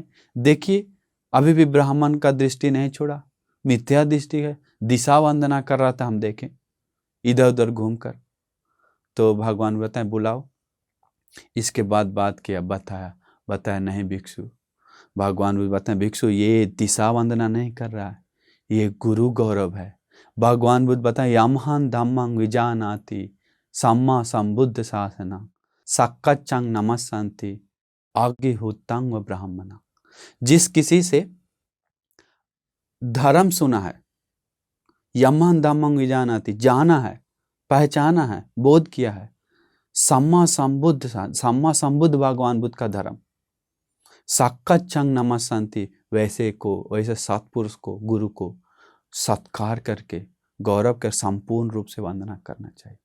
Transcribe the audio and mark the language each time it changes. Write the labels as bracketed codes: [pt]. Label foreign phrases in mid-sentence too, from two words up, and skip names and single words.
[hi] देखिए अभी भी ब्राह्मण का दृष्टि नहीं छोड़ा, मिथ्या दृष्टि है, दिशा वंदना कर रहा था, हम देखें इधर उधर घूमकर। तो भगवान बताएं बुलाओ। इसके बाद बात किया, बताया नहीं भिक्षु। भगवान भी बताएं भिक्षु ये दिशा वंदना नहीं कर रहा है, ये गुरु गौरव है। भगवान बुद्ध बताएं [pi] यमहं धम्मं विजानाति सम्मा संबुद्ध शासना सक्कच्चंग नमस्सन्ति आज्ञिहुतं व ब्राह्मणा। [hi] जिस किसी से धर्म सुना है, [pi] यमहं धम्मं विजानाति [hi] जाना है, पहचाना है, बोध किया है, [pi] सम्मा संबुद्ध [hi] भगवान बुद्ध का धर्म, [pi] सक्कच्चंग नमस्सन्ति [hi] वैसे सत्पुरुष को, गुरु को सत्कार करके, गौरव कर संपूर्ण रूप से वंदना करना चाहिए।